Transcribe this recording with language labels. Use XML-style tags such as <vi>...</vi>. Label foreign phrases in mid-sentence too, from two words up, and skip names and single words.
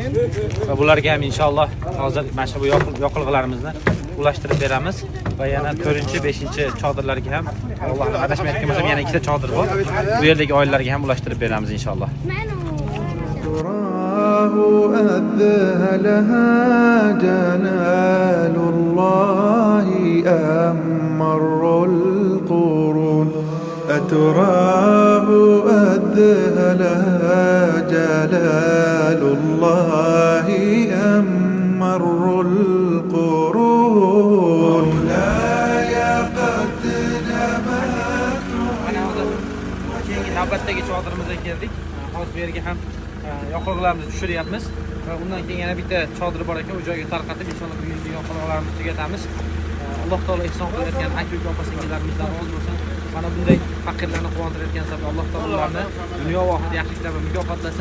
<uz>Va bularga ham inshaalloh hozir mana shu yoqilg'ilarimizni ulashtirib beramiz va yana 4-5-chodirlarga ham Allohning adashmayotgan bo'lsam yana 2 ta chodir bor. Bu yerdagi oilalarga ham ulashtirib beramiz inshaalloh.</uz> <ar>أذهلها جلال الله أمر القرون أتراه أذهلها جلال الله أمر القرون مولاي قد نمت.</ar> <uz>Navbatdagi chodirmizga keldik. Hozir bu yerga ham yoqilg'ilarimizni tushiryapmiz va undan keyin yana bitta chodir bor ekan, u joyga tarqatib inshaalloh bugungi yoqilg'ilarimizni tugatamiz. Alloh taolo ehson qilayotgan aka-uka opa-singillarimizdan rozi bo'lsin. Mana bunday faqirlarni quvontirayotgan sabab Alloh taolo ularni dunyo va oxirat yaxshiliklar bilan mukofotlasin.</uz>